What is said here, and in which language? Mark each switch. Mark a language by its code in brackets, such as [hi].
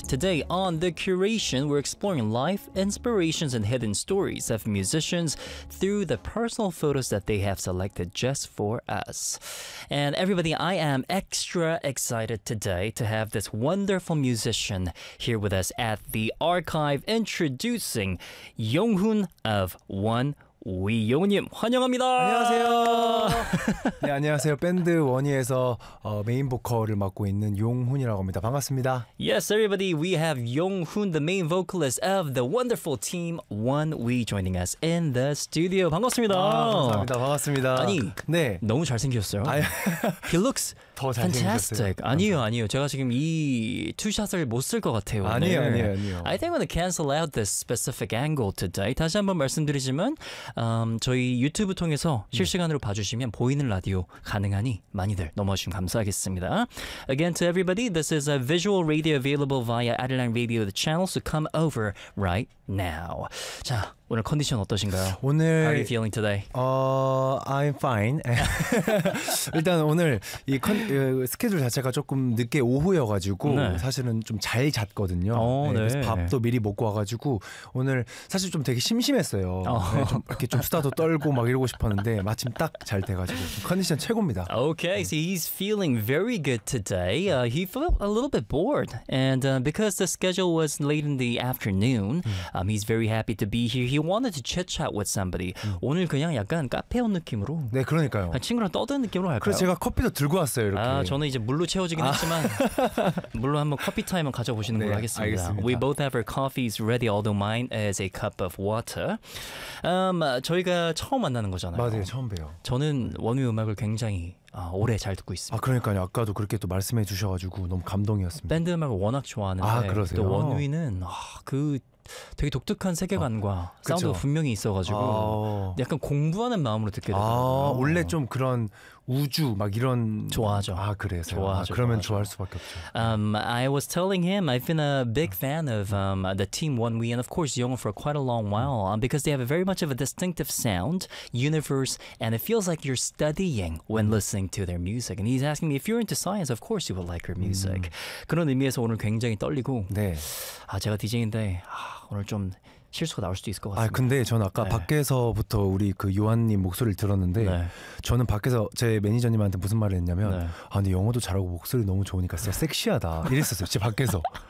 [en] Today on The Curation, we're exploring life, inspirations, and hidden stories of musicians through the personal photos that they have selected just for us. And everybody, I am extra excited today to have this wonderful musician here with us at the archive, introducing Yonghun of One Wiyo님, 환영합니다. [ko] 안녕하세요. 네, 안녕하세요. 밴드 원희에서 메인 보컬을 맡고 있는 용훈이라고 합니다. 반갑습니다. [en] Yes, everybody. We have Yonghun, the main vocalist of the wonderful team One We, joining us in the studio. [ko] 반갑습니다. 아, 감사합니다. 반갑습니다. 아니, 네. 너무 잘생겼어요. He looks 더 fantastic. 아니요, 아니요. 제가 지금 이 투샷을 못 쓸 것 같아요. 오늘. 아니요, 아니요, 아니요. [en] I think I'm gonna cancel out this specific angle today. [ko] 다시 한번 말씀드리지만. 저희 유튜브 통해서 실시간으로 봐주시면 보이는 라디오 가능하니 많이들 넘어주시면 감사하겠습니다. [en] Again to everybody, this is a visual radio available via Adeline Radio the channel, so come over right now. [ko] 자, 오늘 컨디션 어떠신가요? 오늘 [en] How are you feeling today? I'm fine. [ko] 일단 오늘 이 스케줄 자체가 조금 늦게 오후여가지고 네. 사실은 좀 잘 잤거든요. 그래서 밥도 미리 먹고 와가지고 오늘 사실 좀 되게 심심했어요. 좀 이렇게 좀 수다도 떨고 막 이러고 싶었는데 마침 딱 잘 돼가지고 컨디션 최고입니다. [en] Okay, 네. So he's feeling very good today. He felt a little bit bored, and because the schedule was late in the afternoon, he's very happy to be here. He wanted to chit-chat with somebody. [ko] 오늘 그냥 약간 카페 온 느낌으로. 네, 그러니까요. 친구랑 떠드는 느낌으로 갈까요? 그래서 제가 커피도 들고 왔어요, 이렇게. 아, 저는 이제 물로 채워지긴 했지만 물로 한번 커피 타임을 가져보시는 걸로 하겠습니다. 알겠습니다. [en] We both have our coffees ready, although mine is a cup of water. [ko] 저희가 처음 만나는 거잖아요. 맞아요, 처음 봬요. 저는 원우의 음악을 굉장히 오래 잘 듣고 있습니다. 아, 그러니까요. 아까도 그렇게 또 말씀해 주셔가지고 너무 감동이었습니다. 밴드 음악을 워낙 좋아하는데 아, 그러세요? 또 원우이는 그 되게 독특한 세계관과 사운드가 분명히 있어가지고 약간 공부하는 마음으로 듣게 되더라고요. 원래 좀 그런 우주 막 이런 좋아하죠. 아, 그래서 좋아하죠. 그러면 좋아하죠. 좋아할 수밖에 없죠. [en] I was telling him I've been a big fan of the team One We and of course Yonghun for quite a long while because they have a very much of a distinctive sound, universe, and it feels like you're studying when listening to their music. And he's asking me if you're into science, of course you would like her music. [ko] 그런 의미에서 오늘 굉장히 떨리고 네. 아, 제가 DJ인데 오늘 좀 실수가 나올 수도 있을 것 같습니다. 아, 근데 전 아까 네. 밖에서부터 우리 그 요한님 목소리를 들었는데 네. 저는 밖에서 제 매니저님한테 무슨 말을 했냐면 네. 아, 근데 영어도 잘하고 목소리 너무 좋으니까 진짜 섹시하다 이랬었어요. 제 밖에서.